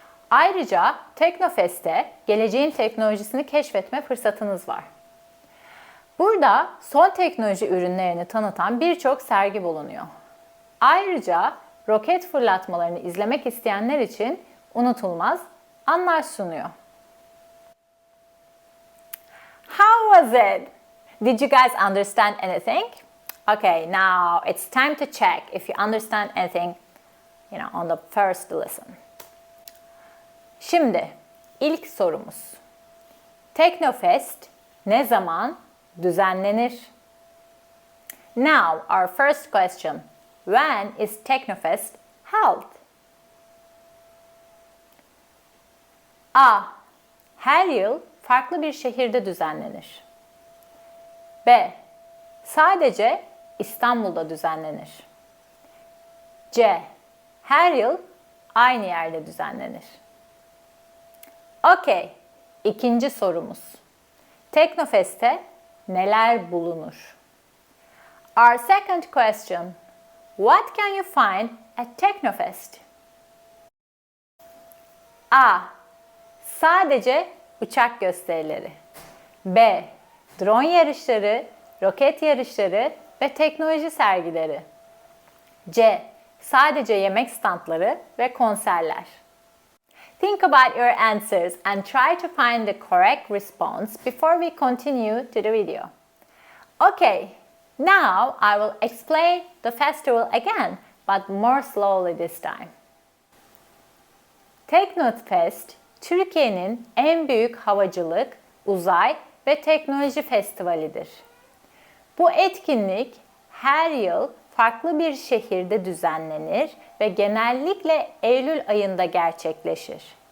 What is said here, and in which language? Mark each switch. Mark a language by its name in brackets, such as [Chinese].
[Turkish] Ayrıca Teknofest'te geleceğin teknolojisini keşfetme fırsatınız var. Burada son teknoloji ürünlerini tanıtan birçok sergi bulunuyor. Ayrıca roket fırlatmalarını izlemek isteyenler için unutulmaz anlar sunuyor. [English] How was it? Did you guys understand anything? Okay, now it's time to check if you understand anything, on the first lesson. [Turkish] Şimdi ilk sorumuz. Teknofest ne zaman düzenlenir? [English] Now, our first question. When is Teknofest held? [Turkish] A. Her yıl farklı bir şehirde düzenlenir. B. Sadece İstanbul'da düzenlenir. C. Her yıl aynı yerde düzenlenir. Okay, ikinci sorumuz. Teknofest'te neler bulunur? [English] Our second question. What can you find at Teknofest? A. [Turkish] Sadece uçak gösterileri. B. Drone yarışları, roket yarışları ve teknoloji sergileri. C. Sadece yemek standları ve konserler. [English] Think about your answers and try to find the correct response before we continue to the video. Okay, now I will explain the festival again, but more slowly this time. [Turkish] Teknofest, Türkiye'nin en büyük havacılık, uzay ve teknoloji festivalidir. Bu etkinlik her yıl farklı bir şehirde düzenlenir ve genellikle Eylül ayında gerçekleşir.